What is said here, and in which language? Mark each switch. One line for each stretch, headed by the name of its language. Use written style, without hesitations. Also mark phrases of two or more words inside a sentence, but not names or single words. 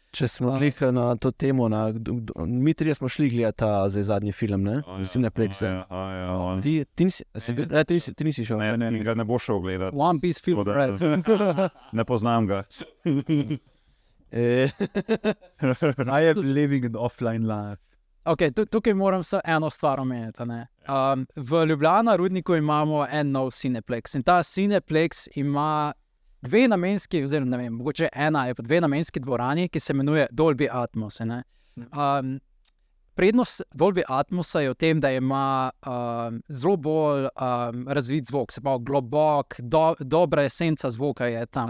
Slovenian: če smo klikali na to temo, mi trije smo šli gledati ta zadnji film, ne? Cineplex. Ti nisi šel? Ne, ga ne bo šel gledati.
English: One Piece film, right.
Slovenian: Ne poznam ga.
English: I am living an offline life.
Slovenian: Ok, tukaj moram se eno stvar omeniti. V Ljubljana Rudniku imamo en nov Cineplex in ta Cineplex ima dve namenski, oziroma ne vem, mogoče ena ali pa dve namenski dvorani, ki se imenuje Dolby Atmos. Prednost Dolby Atmosa je v tem, da ima zelo bolj razvit zvok, se pravi globok, dobra esenca zvoka je tam.